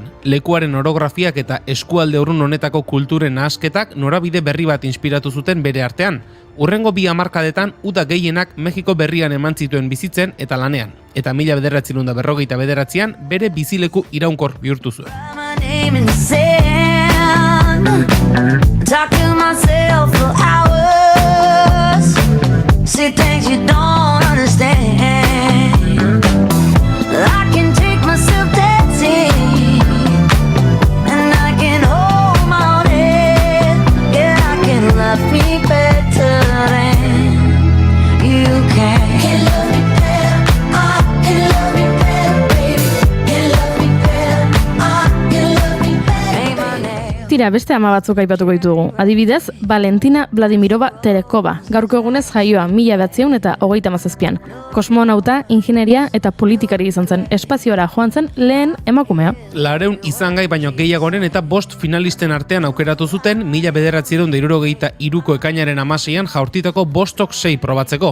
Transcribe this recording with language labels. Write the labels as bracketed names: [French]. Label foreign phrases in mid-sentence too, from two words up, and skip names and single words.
[Basque] Lekuaren orografiak eta eskualde urrun honetako kulturen nahasketak norabide berri bat inspiratu zuten bere artean. Urrengo 2 hamarkadetan uda gehienak Mexiko berrian eman zituen bizitzen eta lanean. Eta 1959an bere bizileku iraunkor bihurtu zuen. [English] In the sand, talk to myself for hours, say things you don't understand. I can take myself dancing, and I can hold my own head. Yeah, I can love me better than you can. Can love me better, I can love me better, baby. Can love me better, I can love me better. [Basque] Tira, beste ama batzuk aipatuko ditugu. Adibidez, Valentina Vladimirova Terekova, gaurko egunez jaioa 1937an. Kosmonauta, ingenieria eta politikari izan zen. Espaziora joan zen lehen emakumea. 200 izangai baino gehiagoren eta 5 finalisten artean aukeratu zuten 1963ko ekainaren 16an jaurtitako Vostok 6 probatzeko.